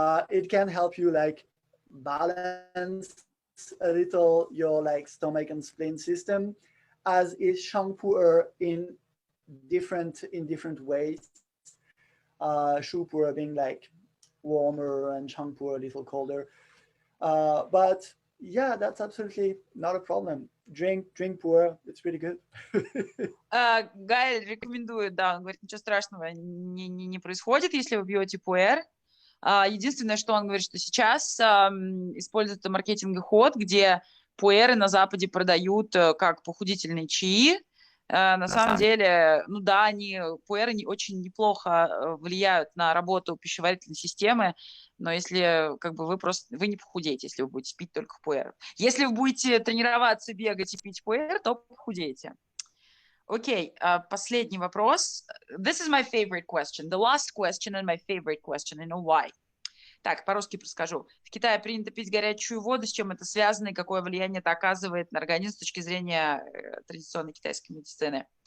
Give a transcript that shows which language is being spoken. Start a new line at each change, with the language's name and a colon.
English: It can help you like balance a little your like stomach and spleen system, as is shang pu'er in different ways. Shu pu'er being like warmer and shang pu'er a little colder. But yeah, that's absolutely not a problem. Drink pu'er, it's pretty good.
Russian: Галь рекомендует, да, он говорит, ничего страшного не происходит, если вы пьете пуэр. Единственное, что он говорит, что сейчас используется маркетинговый ход, где пуэры на Западе продают как похудительные чаи. На самом деле, ну да, пуэры очень неплохо влияют на работу пищеварительной системы, но если как бы вы не похудеете, если вы будете пить только пуэр. Если вы будете тренироваться, бегать и пить пуэр, то похудеете. Окей, последний вопрос.
English: This is my favorite question. The last question and my favorite question. I know why.
Russian: Так, по-русски расскажу. В Китае принято пить горячую воду. С чем это связано и какое влияние это оказывает на организм с точки зрения традиционной китайской медицины?